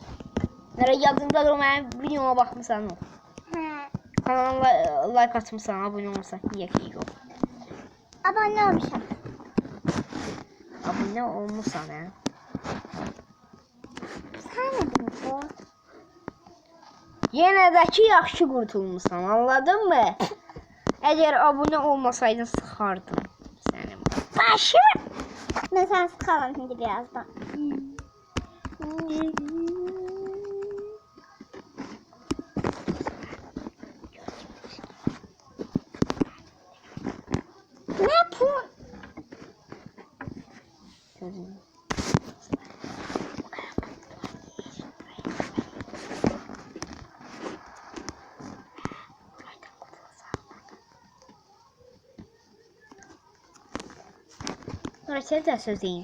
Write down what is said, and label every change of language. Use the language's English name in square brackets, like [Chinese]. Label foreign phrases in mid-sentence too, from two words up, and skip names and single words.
[Turkish] Nereye yazdığımda durmayan videoma bakmışsan o. He. Kanala like atmışsan, abone olursan niye ki yok. Abone olmuşum. Abone olmuşsan ha. Sen ne diyorsun? [Azerbaijani] Yenə də ki yaxşı qurtulmusan, [Turkish] anladın mı? [Azerbaijani] Əgər abunə olmasaydın sıxardım sənin başını. [Turkish] Ben sana sıkalım şimdi birazdan. Ne bu? Gözünü. Sonra sen de söz deyin.